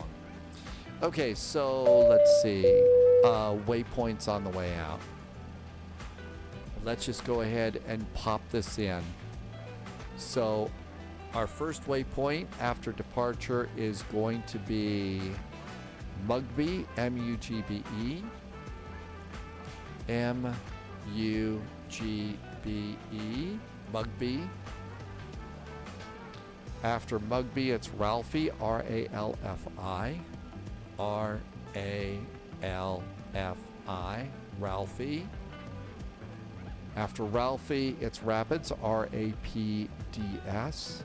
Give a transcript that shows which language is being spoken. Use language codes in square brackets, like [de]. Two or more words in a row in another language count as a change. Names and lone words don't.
[en] Okay, so let's see. Waypoints on the way out. Let's just go ahead and pop this in. So our first waypoint after departure is going to be Mugby, M-U-G-B-E. M-U-G-B-E. Mugby. After Mugby, it's Ralphie, R-A-L-F-I. R-A-L-F-I. Ralphie. After Ralphie, it's Rapids, R-A-P-D-S.